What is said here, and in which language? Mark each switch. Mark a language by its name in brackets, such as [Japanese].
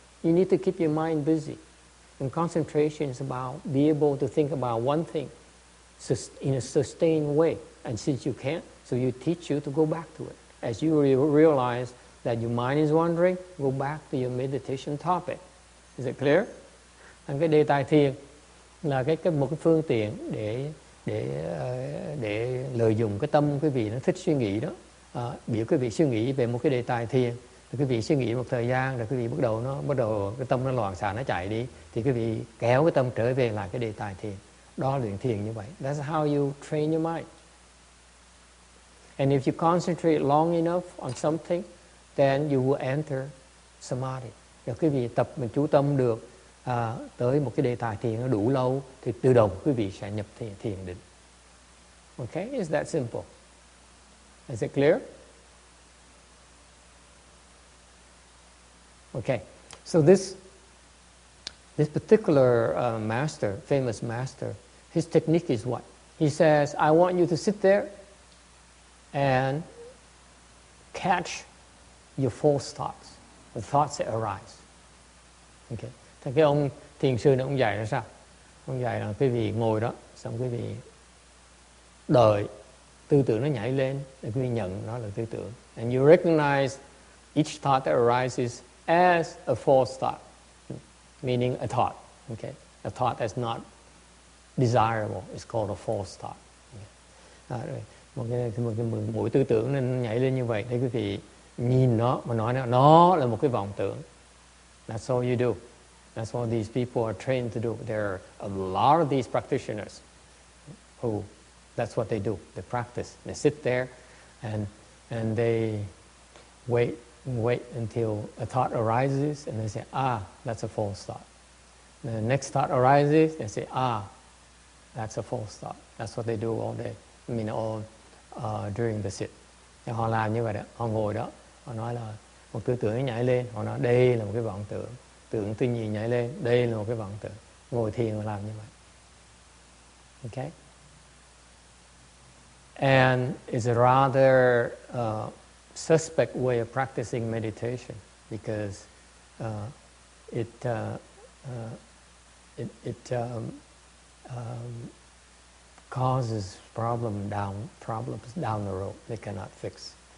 [English] You need to keep your mind busy. And concentration is about be able to think about one thing in a sustained way. And since you can't, so you teach you to go back to it. As you realize that your mind is wandering, go back to your meditation topic. Is it clear? [Vietnamese] And cái đề tài thiền là một cái phương tiện để lợi dụng cái tâm quý vị nó thích suy nghĩ đó. Biểu quý vị suy nghĩ về một cái đề tài thiền, rồi quý vị suy nghĩ một thời gian, rồi quý vị bắt đầu cái tâm nó loạn xạ, nó chạy đi, thì quý vị kéo cái tâm trở về lại cái đề tài thiền. Đó luyện thiền như vậy. [English] That's how you train your mind. And if you concentrate long enough on something, then you will enter samadhi. [Vietnamese] Rồi quý vị tập mình chú tâm được tới một cái đề tài thiền nó đủ lâu, thì tự động quý vị sẽ nhập thiền định. [English] Okay, it's that simple. Is it clear? Okay, so this particular master, famous master, his technique is what? He says, I want you to sit there and catch your false thoughts, the thoughts that arise. Okay. [Vietnamese] Thì cái ông thiền sư này ông dạy là sao? Ông dạy là quý vị ngồi đó, xong quý vị đợi tư tưởng nó nhảy lên, quý vị nhận nó là tư tưởng. [English] And you recognize each thought that arises as a false thought, meaning a thought. Okay? A thought that's not desirable is called a false thought. [Vietnamese] Rồi, một cái mũi tư tưởng nên nhảy lên như vậy, để quý vị nhìn nó mà nói nó là một cái vọng tưởng. [English] That's all you do. That's what these people are trained to do. There are a lot of these practitioners who, that's what they do. They practice. They sit there and they wait until a thought arises and they say, that's a false thought. The next thought arises, they say, that's a false thought. That's what they do all day. I mean, all during the sit. [Vietnamese] Thì họ làm như vậy đó. Họ ngồi đó, họ nói là một tư tưởng nhảy lên, họ nói đây là một cái vọng tưởng. Tưởng tư nhị nhảy lên, đây là một cái vọng tưởng. Ngồi thiền họ làm như vậy. [English] Okay? And it's a rather suspect way of practicing meditation because it causes problems down the road they cannot fix.